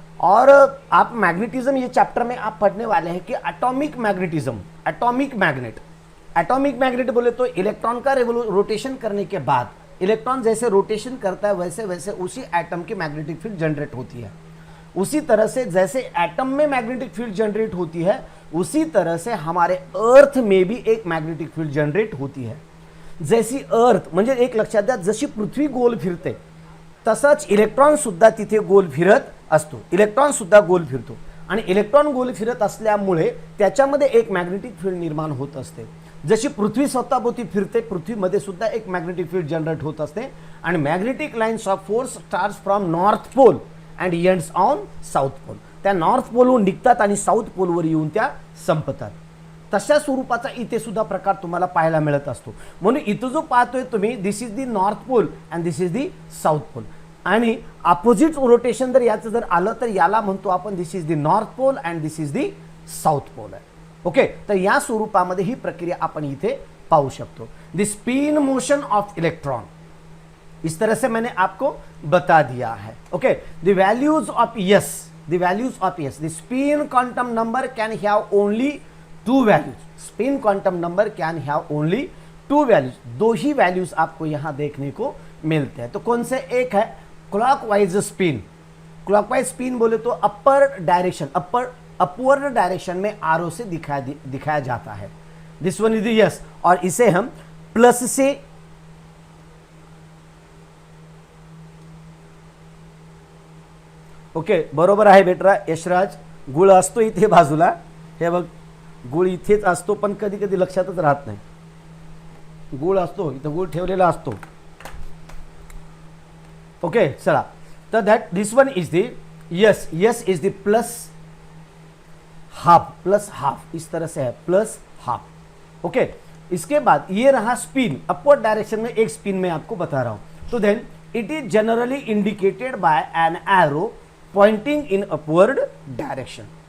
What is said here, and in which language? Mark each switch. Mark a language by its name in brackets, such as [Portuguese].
[Hindi] और आप मैग्नेटिज्म ये चैप्टर में आप पढ़ने वाले हैं कि atomic magnetism, atomic magnet, atomic magnet बोले तो इलेक्ट्रॉन का रोटेशन करने के बाद इलेक्ट्रॉन जैसे रोटेशन करता है वैसे वैसे उसी एटम की मैग्नेटिक फील्ड जनरेट होती है। उसी तरह से जैसे एटम में मैग्नेटिक फील्ड जनरेट होती है, उसी तरह से हमारे अर्थ में भी एक मैग्नेटिक फील्ड जनरेट होती है। [Marathi] जैसी अर्थ म्हणजे एक लक्षात द्या, जशी पृथ्वी गोल फिरते तसंच इलेक्ट्रॉन सुद्धा तिथे गोल फिरत असतो, इलेक्ट्रॉन सुद्धा गोल फिरतो आणि इलेक्ट्रॉन गोल फिरत असल्यामुळे त्याच्यामध्ये एक मैग्नेटिक फील्ड निर्माण होत असते। जशी पृथ्वी स्वतःभोवती फिरते, पृथ्वीमध्ये सुद्धा एक मैग्नेटिक फील्ड जनरेट होत असते आणि [English] Magnetic lines of force starts from north pole and ends on south pole. [Marathi] त्या नॉर्थ पोलवरून निघतात आणि साऊथ पोलवर येऊन त्या संपतात। तशा स्वरूपाचा इथे सुद्धा प्रकार तुम्हाला पाहायला मिळत असतो। म्हणून इथं जो पाहतोय तुम्ही, [English] this is the north pole and this is the south pole, [Marathi] आणि अपोजिट रोटेशन जर याचं जर आलं तर याला म्हणतो आपण दिस is the north pole and this is the south pole आहे। ओके, तर या स्वरूपामध्ये ही प्रक्रिया आपण इथे पाहू शकतो। [English] the spin motion of electron, [Hindi] इस तरह से मैंने आपको बता दिया है। [English] Okay, the values of s, the values of s, the spin quantum number can have only 2 values. Spin quantum number can have only 2 values, [Hindi] 2 he values आपको यहां देखने को मिलते हैं। तो कौन से, एक है क्लॉकवाइज स्पिन। क्लॉकवाइज स्पिन बोले तो अपर डायरेक्शन, अपवर्ड डायरेक्शन में आरो से दिखाया जाता है। [English] this one is s, [Hindi] और इसे हम प्लस से [Marathi] ओके, बरोबर आहे बेटरा यशराज. गुळ असतो इथे बाजूला, हे बघ गुळ इथेच असतो, पण कधी कधी लक्षातच राहत नाही. गुळ असतो इथं, गुळ ठेवलेला असतो. ओके चला, तर [English] that this one is the yes, yes is the plus half, [Hindi] इस तरह से है [English] Plus half. [Hindi] ओके, इसके बाद ये रहा स्पिन, अपवर्ड डायरेक्शन में एक स्पिन में आपको बता रहा हूं. [English] तो then it is generally indicated by an arrow pointing in upward direction.